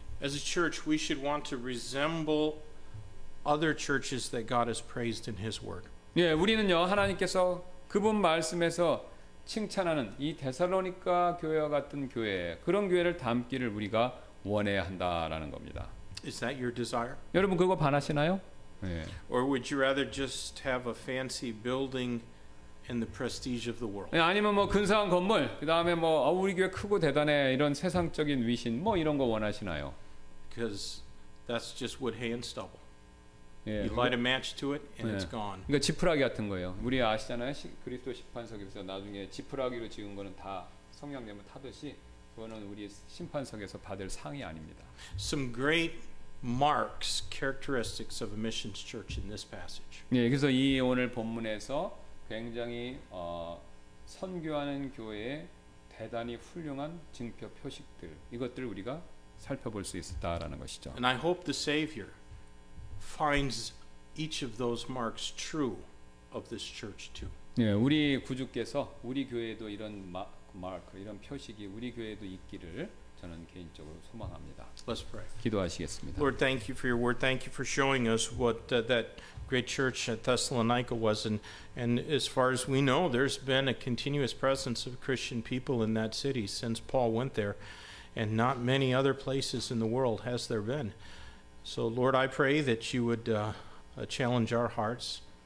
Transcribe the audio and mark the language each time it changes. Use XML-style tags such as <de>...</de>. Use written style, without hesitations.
<en>As a church, we should want to resemble other churches that God has praised in His Word.</en> <ko>예, 우리는요, 하나님께서 그분 말씀에서 칭찬하는 이 데살로니가 교회와 같은 교회, 그런 교회를 닮기를 우리가 원해야 한다라는 겁니다.</ko> <en>Is that your desire?</en> <ko>여러분 그거 반하시나요? 예.</ko> <en>Or would you rather just have a fancy building and the prestige of the world?</en> <ko>예, 아니면 뭐 근사한 건물, 그 다음에 뭐 우리 교회 크고 대단해 이런 세상적인 위신, 뭐 이런 거 원하시나요?</ko> <en>Because that's just wood, hay, and stubble.</en> <ko>예,</ko> <en>You light a match to it and</en> <ko>네.</ko> <en>it's gone.</en> <ko>그러니까 지푸라기 같은 거예요. 우리 아시잖아요. 그리스도 심판석에서 나중에 지푸라기로 지은 거는 다 성령님을 타듯이 그거는 우리 심판석에서 받을 상이 아닙니다.</ko> <en>Some great marks, characteristics of a missions church in this passage.</en> <ko>예, 그래서 이 오늘 본문에서 굉장히 선교하는 교회의 대단히 훌륭한 증표 표식들, 이것들을 우리가 살펴볼 수 있었다라는 것이죠.</ko> <en>And I hope the Savior finds each of those marks true of this church too.</en> <ko>예, 우리 구주께서 우리 교회에도 이런 마크, 이런 표식이 우리 교회에도 있기를 저는 개인적으로 소망합니다.</ko> <en>Let's pray.</en> <ko>기도하시겠습니다.</ko> <en>Lord, thank you for your word. Thank you for showing us what that great church at Thessalonica was. And as far as we know, there's been a continuous presence of Christian people in that city since Paul went there. And not many other places in the world has there been. So, Lord, I pray that you would challenge our hearts.</en>